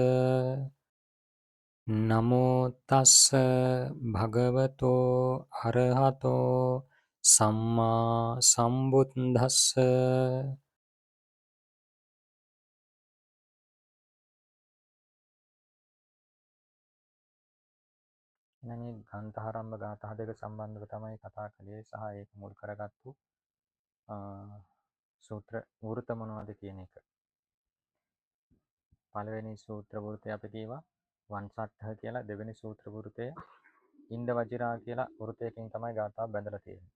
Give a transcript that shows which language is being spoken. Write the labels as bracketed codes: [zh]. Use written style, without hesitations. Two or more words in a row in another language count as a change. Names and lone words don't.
[pi] නමෝ තස්ස භගවතෝ අරහතෝ සම්මා සම්බුද්දස්ස [si] එනනේ ගාන්ධාරම්භ ගාථා දෙක සම්බන්ධව තමයි කතා කළේ සහ ඒක මුල් කරගත්තු සූත්‍ර වෘත මොනවද කියන එක. පළවෙනි සූත්‍ර වෘතය අපි කියවා වංසට්ඨ කියලා, දෙවෙනි සූත්‍ර වෘතය ඉන්ද වජිරා කියලා වෘතයකින් තමයි ගාථා බැඳලා තියෙන්නේ.